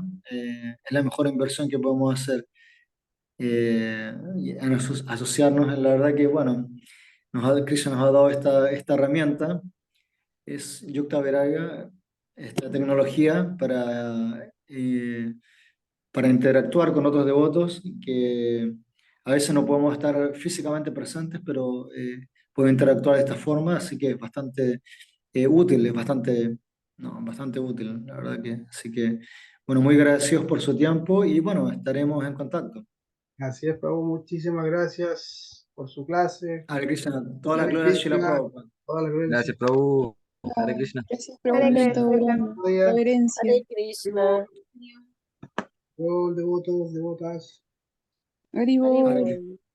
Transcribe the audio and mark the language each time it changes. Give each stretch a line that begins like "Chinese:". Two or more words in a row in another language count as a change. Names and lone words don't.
Spanish: Es la mejor inversión que podemos hacer. Y asociarnos, la verdad que, bueno, Krishna nos ha dado esta herramienta, es
Sanskrit: Yukta Viraga,
Spanish: esta tecnología para interactuar con otros devotos que a veces no podemos estar físicamente presentes, pero puedo interactuar de esta forma, así que es bastante útil, es bastante, no, bastante útil, la verdad que. Así que, bueno, muy agradecidos por su tiempo y bueno, estaremos en contacto. Así es, Prabhu. Muchísimas gracias por su clase.
Sanskrit: Hare Krishna,
Spanish: todas las Hare glorias a Srila Krishna, Prabhupada. toda la gloria del Gracias, Señor. Prabhu.
Sanskrit: Hare Krishna.
Spanish: Gracias, Hare Prabhu, Krishna. necesito una Buenos días. reverencia.
Sanskrit: Hare Krishna.
Spanish: Devotos, devotas. Haribol. Hare Haribol.